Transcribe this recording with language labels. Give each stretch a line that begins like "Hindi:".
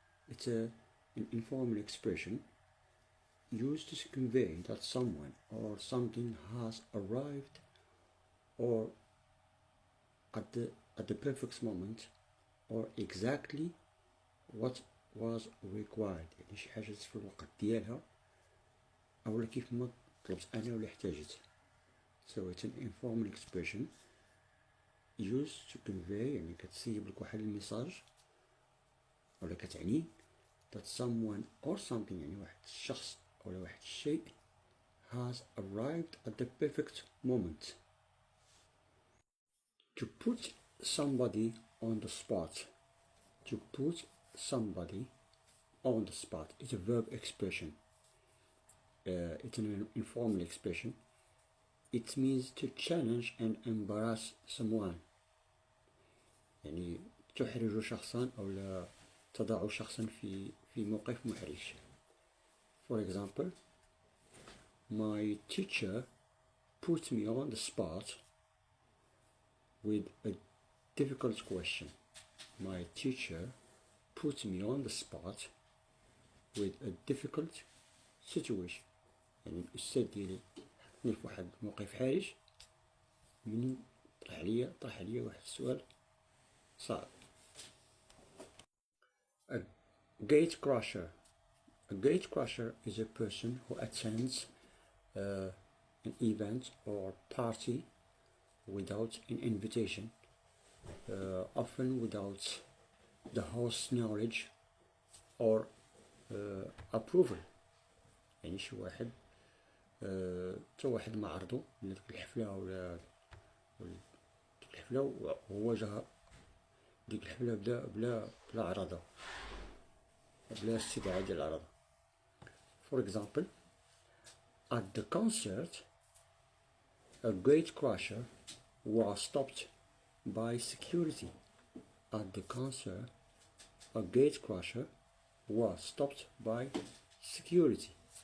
English: It's an informal expression used to convey that someone or something has arrived or at the perfect moment or exactly what was required.
Arabic: يعني شي حاجة في الوقت ديالها أو كيف ما طلبت أنا ولا احتاجت.
English: So it's an informal expression used to convey
Arabic: يعني كتسيب لك واحد الميساج ولا كتعني
English: that someone or something
Arabic: يعني واحد الشخص ولا واحد الشيء
English: has arrived at the perfect moment. To put somebody on the spot. To put somebody on the spot. It's a verb expression. It's an informal expression. It means to challenge and embarrass someone.
Arabic: يعني تحرج شخصا أو لا تضع شخصا في موقف محرج.
English: For example, my teacher put me on the spot with a difficult question. My teacher put me on the spot with a difficult situation.
Arabic: يعني الأستاذ ديالي حطني في واحد موقف حرج من طرح عليا واحد السؤال صعب.
English: A gate crusher. A gate crusher is a person who attends an event or party without an invitation, often without the host's knowledge or approval.
Arabic: يعني شي واحد تا واحد ما عرضو لديك الحفلة ولا ديك الحفلة وهو جا ديك الحفلة بلا عرضة بلا استدعاء ديال العرضة.
English: For example, at the concert, a gate crusher was stopped by security. At the concert, a gate crusher was stopped by security.